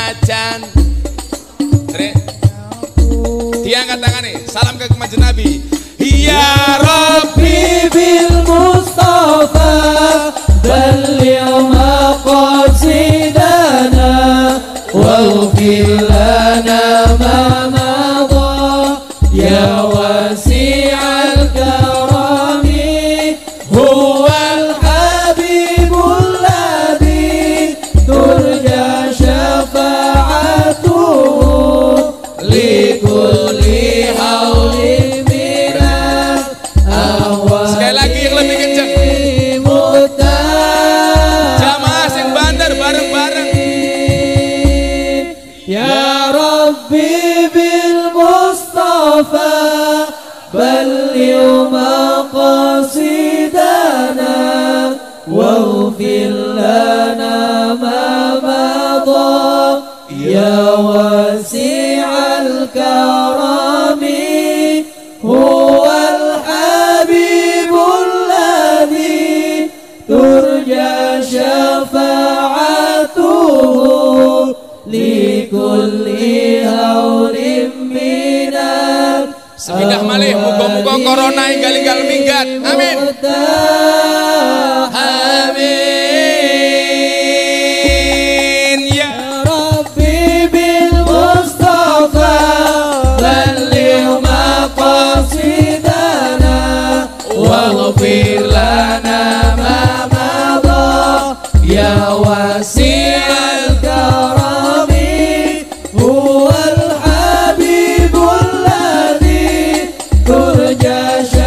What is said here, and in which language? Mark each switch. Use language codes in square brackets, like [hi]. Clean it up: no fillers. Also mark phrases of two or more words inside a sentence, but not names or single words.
[jv] Jan. [id] Diangkat tangan nih, salam ke Kanjeng Nabi. [ar] يا ربي بالمصطفى بلغ مقاصدنا واغفر لنا ما مضى يا واسع الكرم هو الحبيب الذي ترجى شفاعته لكل هول من الأهوال. [id] Sekali lagi yang lebih kencang. [jv] Jamaah sing bandar bareng-bareng. [ar] يا ربي بالمصطفى بلغ مقاصدنا واغفر لنا ما مضى يا واسع الكرم هو الحبيب الذي ترجى شفاعته لكل هول من. [jv] Sepindah malih, muga-muga corona enggal-enggal minggat. [ar] آمين. آمين. يا ربي بالمصطفى بلغ مقاصدنا واغفر لنا ما مضى يا واسع الكرم هو الحبيب الذي ترجى